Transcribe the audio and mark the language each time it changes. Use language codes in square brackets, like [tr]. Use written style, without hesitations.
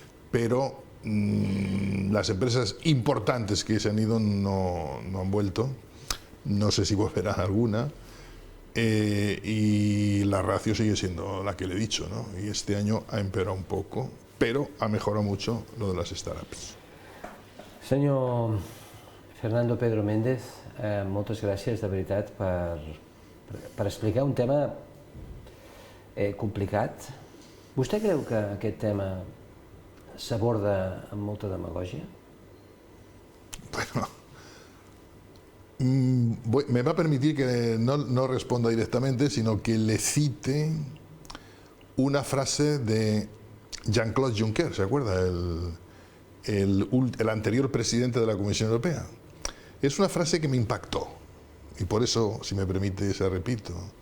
[es] Pero las empresas importantes que se han ido no han vuelto, no sé si volverá alguna, y la ratio sigue siendo la que le he dicho, ¿no? Y este año ha empeorado un poco, pero ha mejorado mucho lo de las startups. [ca] Senyor Fernando Pedro Méndez, moltes gràcies de veritat per explicar un tema complicat. Vostè creu que aquest tema s'aborda amb molta demagògia? [es] Bueno, me va a permitir que no responda directamente, sino que le cite una frase de Jean-Claude Juncker, ¿se acuerda? El anterior presidente de la Comisión Europea. Es una frase que me impactó y por eso, si me permite, se repito.